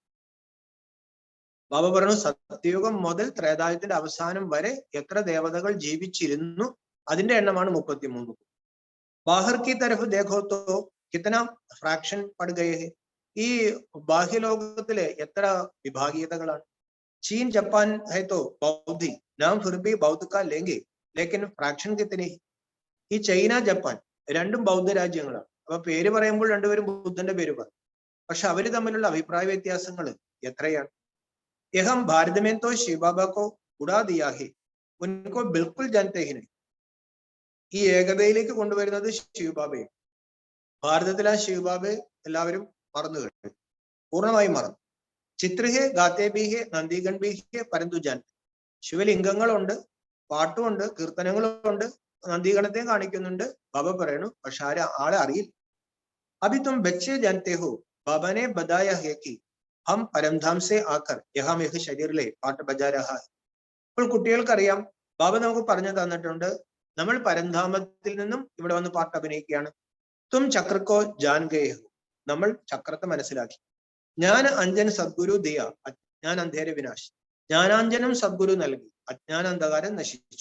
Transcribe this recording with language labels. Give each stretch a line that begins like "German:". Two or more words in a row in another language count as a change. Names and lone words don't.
Malayalam: ബാബ പറഞ്ഞു സത്യയുഗം മുതൽ ത്രേതായുഗത്തിന്റെ അവസാനം വരെ എത്ര ദേവതകൾ ജീവിച്ചിരുന്നു അതിന്റെ എണ്ണമാണ് 33.
Hindi: बाहर की तरफ देखो तो कितने फ्रैक्शन पड़ गए हैं.
Malayalam: ഈ ബാഹ്യലോകത്തിലെ എത്ര വിഭാഗീയതകളാണ്.
Hindi: चीन जापान है तो बौद्धि नाम फिर भी बौद्ध का लेंगे लेकिन फ्रैक्शन कितने.
Malayalam: ഈ ചൈന ജപ്പാൻ രണ്ടും ബൗദ്ധ രാജ്യങ്ങളാണ്. അപ്പൊ പേര് പറയുമ്പോൾ രണ്ടുപേരും ബുദ്ധന്റെ പേര് പറയും. പക്ഷെ അവര് തമ്മിലുള്ള അഭിപ്രായ വ്യത്യാസങ്ങൾ എത്രയാണ്.
Hindi: यहाँ भारत में तो शिवबाबा को उड़ा दिया है ഉनको बिल्कुल जानते ही नहीं.
Malayalam: ഈ ഏകതയിലേക്ക് കൊണ്ടുവരുന്നത് ശിവബാബയെ. ഭാരതത്തിലെ ആ ശിവബാബയെ എല്ലാവരും മറന്നു കഴിഞ്ഞു, പൂർണ്ണമായും മറന്നു.
Hindi: चित्र हैं गाते भी हैं नंदीगण भी हैं परंतु जान.
Malayalam: ശിവലിംഗങ്ങളുണ്ട്, പാട്ടുമുണ്ട്, കീർത്തനങ്ങളുണ്ട്, നന്ദിഗണത്തെയും കാണിക്കുന്നുണ്ട്. ബാബ പറയണു പക്ഷെ ആളെ അറിയില്ല.
Hindi: अभी तुम ബच्चे जानते हो बाबा ने बताया है कि हम परमधाम से आकर यहाँ में शरीर ले पाठ बजा रहा है.
Malayalam: ഇപ്പോൾ കുട്ടികൾക്കറിയാം, ബാബ നമുക്ക് പറഞ്ഞു തന്നിട്ടുണ്ട് നമ്മൾ പരംധാമത്തിൽ നിന്നും ഇവിടെ വന്ന് പാട്ട് അഭിനയിക്കുകയാണ്.
Hindi: तुम चक्र को जान गए हो.
Malayalam: നമ്മൾ ചക്രത്തെ മനസ്സിലാക്കി.
Hindi: ज्ञान अंजन सद्गुरु दिया अज्ञान अंधेर विनाश.
Malayalam: ജ്ഞാനാഞ്ജനം സദ്ഗുരു നൽകി, അജ്ഞാന അന്ധകാരം നശിപ്പിച്ചു.